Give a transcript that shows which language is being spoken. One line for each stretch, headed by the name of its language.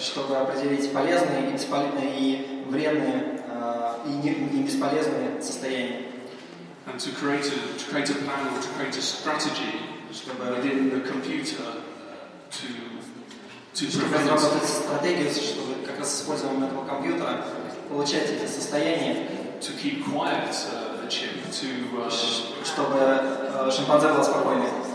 Russian: Чтобы определить полезные и вредные и бесполезные состояния.
English: And to create a plan or to create a strategy within the computer
Russian: чтобы разработать стратегию, чтобы как раз с использованием этого компьютера получать эти состояния.
English: To keep quiet the chimp,
Russian: чтобы шимпанзе было спокойнее.